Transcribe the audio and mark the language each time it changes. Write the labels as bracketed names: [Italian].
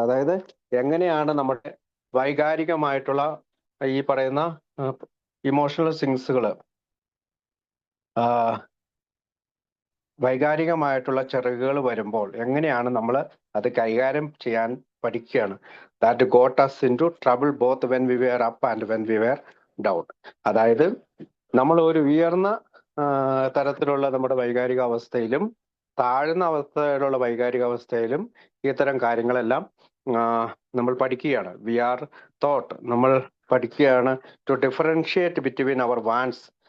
[Malayalam] അതായത് എങ്ങനെയാണ് നമ്മുടെ വൈകാരികമായിട്ടുള്ള ഈ പറയുന്ന ഇമോഷണൽ സിങ്സുകൾ, വൈകാരികമായിട്ടുള്ള ചിറകുകൾ വരുമ്പോൾ എങ്ങനെയാണ് നമ്മൾ അത് കൈകാര്യം ചെയ്യാൻ പഠിക്കുകയാണ്. [English] That got us into trouble both when we were up and when we were down. [Malayalam] അതായത് നമ്മൾ ഒരു ഉയർന്ന തരത്തിലുള്ള നമ്മുടെ വൈകാരിക അവസ്ഥയിലും താഴ്ന്ന അവസ്ഥയിലുള്ള വൈകാരിക അവസ്ഥയിലും ഇത്തരം കാര്യങ്ങളെല്ലാം നമ്മൾ പഠിക്കുകയാണ്. [English] we are taught, [Malayalam] നമ്മൾ പഠിക്കുകയാണ് [English] To differentiate between our ones.